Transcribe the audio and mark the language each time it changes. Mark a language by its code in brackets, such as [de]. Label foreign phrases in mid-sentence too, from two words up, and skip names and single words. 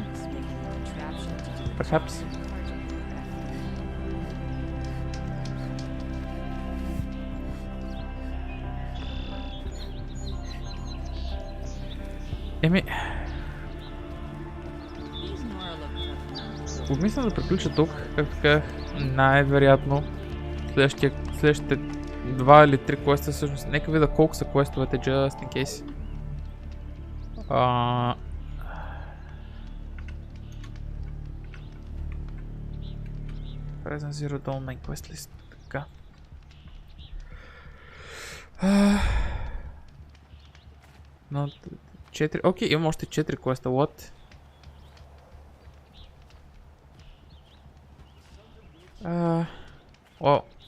[en] Perhaps. Еми... [bg] Обмислям да приключа тук, както казах, най-вероятно следващите 2 или 3 квеста, всъщност, нека видя колко са квестовете, [en] just in case. Present Zero Dawn main quest list, [bg] така. Но 4, окей, имам още 4 квеста, what? О.